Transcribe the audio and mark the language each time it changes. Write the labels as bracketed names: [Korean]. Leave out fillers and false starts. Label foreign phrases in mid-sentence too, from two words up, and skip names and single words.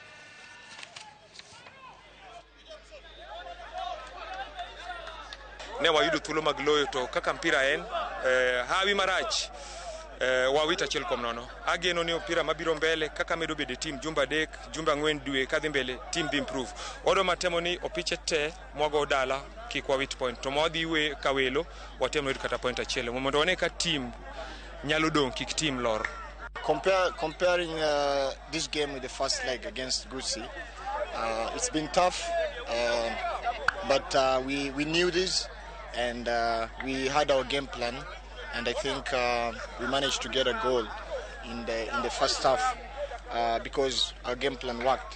[Luo (Kenya and Tanzania)] Ne wayudo thuolo mag loyo to kaka mpira en hawi marach wawita 1-0. Ageno ni opira mabiro mbele kaka medo bede team jumba 3 jumba 4 dwe kadhi mbele team dhi improve. Odo matemo ni opiche te mwago dala kik wawit point to modhi we kawelo watemo yudo kata point 1 mondo wane ka team nyalo dong kik team lor. [English] Comparing this game with the first leg against Gusii, it's been tough, but we knew this and we had our game plan, and I think we managed to get a goal in the first half because our game plan worked.